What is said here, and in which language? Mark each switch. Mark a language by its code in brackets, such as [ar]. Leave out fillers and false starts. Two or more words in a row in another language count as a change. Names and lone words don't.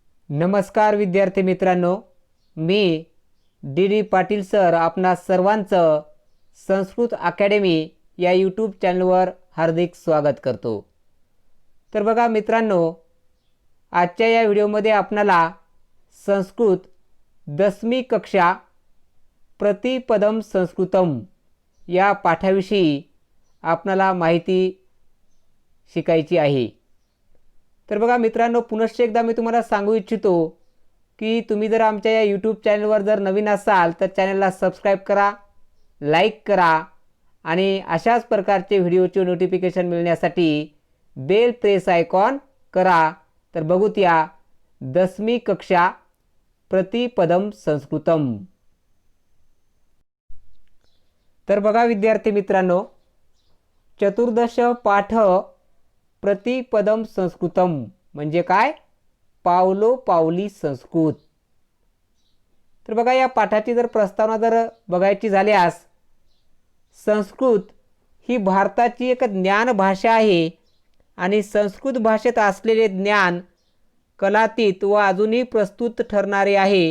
[mr] नमस्कार विद्यार्थी मित्रांनो, मी डी पाटील सर आपणा सर्वांचं संस्कृत अकॅडमी या यूट्यूब चॅनलवर हार्दिक स्वागत करतो। तर बघा मित्रांनो, आजच्या या व्हिडिओमध्ये आपणाला संस्कृत 10वी कक्षा प्रतिपदम संस्कृतम या पाठाविषयी आपणाला माहिती शिकायची आहे। तर बघा मित्रांनो, पुनश्च एकदा मी तुम्हाला सांगू इच्छितो की तुम्ही जर आमच्या या यूट्यूब चॅनलवर जर नवीन असाल तर चॅनलला सबस्क्राईब करा, लाईक करा आणि अशाच प्रकारचे व्हिडिओचे नोटिफिकेशन मिळण्यासाठी [en] bell press icon [mr] करा। तर बघूत या 10वी कक्षा प्रतिपदम संस्कृतम। तर बघा विद्यार्थी मित्रांनो, चतुर्दश पाठ प्रतिपदम संस्कृतम म्हणजे काय? पावलो पावली संस्कृत। तर बघा या पाठाची जर प्रस्तावना जर बघायची झाल्यास, संस्कृत ही भारताची एक ज्ञान भाषा आहे आणि संस्कृत भाषेत असलेले ज्ञान कलातीत व अजूनही प्रस्तुत ठरणारे आहे।